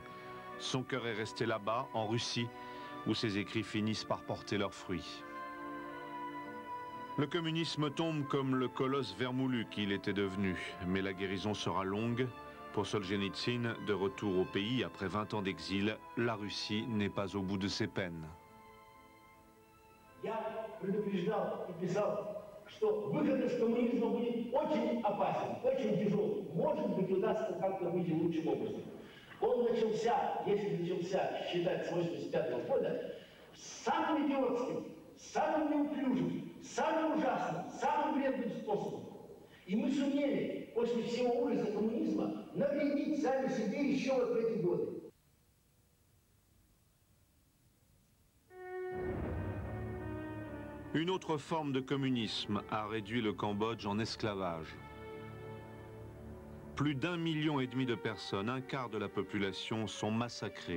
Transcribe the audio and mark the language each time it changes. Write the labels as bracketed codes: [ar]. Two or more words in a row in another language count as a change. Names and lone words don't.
[fr] Son cœur est resté là-bas, en Russie, où ses écrits finissent par porter leurs fruits. Le communisme tombe comme le colosse vermoulu qu'il était devenu, mais la guérison sera longue. Pour Solzhenitsyn, de retour au pays après 20 ans d'exil, la Russie n'est pas au bout de ses peines. [ru] Я предупреждал и писал, что выход из коммунизма будет очень опасен, очень тяжелый. Может быть, удастся как-то выйти лучшим образом. Он начался, если начался считать с 1985 года, самым идиотским, самым неуклюжим, самым ужасным, самым вредным способом. И мы сумели после всего ужаса коммунизма навредить сами себе еще вот в эти годы. [fr] Une autre forme de communisme a réduit le Cambodge en esclavage. Plus d'1,5 million de personnes, un quart de la population, sont massacrées.